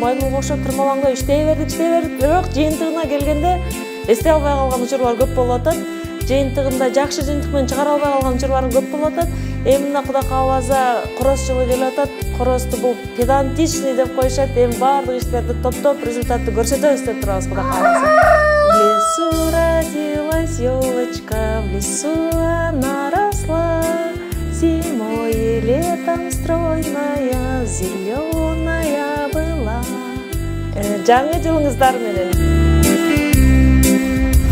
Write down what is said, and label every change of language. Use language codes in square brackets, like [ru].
[ky] Маймылга окшоп турмаганда иштей бердик, бирок жыйынтыгына келгенде эстей албай калган учурлар көп болуп атат. Жыйынтыгында жакшы жыйынтык менен чыгара албай калган учурлар көп болуп атат. Эми мына Кудай кааласа короз жылы келип атат. Корозду бул педантичный деп коюшат. Эми баардык иштерди топтоп результатты көрсөтөбүз деп турабыз Кудай кааласа. [ru] В лесу родилась ёлочка, в лесу она росла. Зимой и летом стройная, зеленая была. [ky] Жаңы жылыңыздар менен.